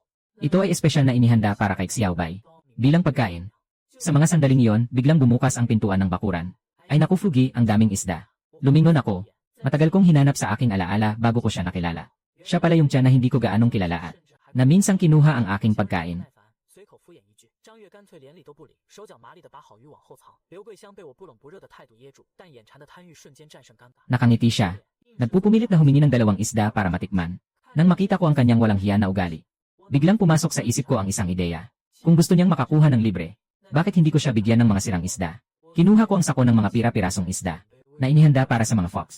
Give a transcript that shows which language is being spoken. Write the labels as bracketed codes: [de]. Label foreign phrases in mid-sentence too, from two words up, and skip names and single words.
[tl] Ito ay espesyal na inihanda para kay Xiaobay. Bilang pagkain. Sa mga sandaling iyon, biglang bumukas ang pintuan ng bakuran. Ay naku Fugi, ang daming isda. Lumingon ako. Matagal kong hinanap sa aking alaala bago ko siya nakilala. Siya pala yung tiyan na hindi ko gaanong kilala at na minsang kinuha ang aking pagkain. [zh] 张悦干脆连理都不理，手脚麻利地把好鱼往后藏。刘桂香被我不冷不热的态度噎住，但眼馋的贪欲瞬间战胜尴尬。 [tl] Nakangiti siya. Nagpupumilit na humingi ng 2 isda para matikman. Nang makita ko ang kanyang walang hiya na ugali. Biglang pumasok sa isip ko ang isang ideya. Kung gusto niyang makakuha ng libre, bakit hindi ko siya bigyan ng mga sirang isda? Kinuha ko ang sako ng mga pira-pirasong isda na inihanda para sa mga fox.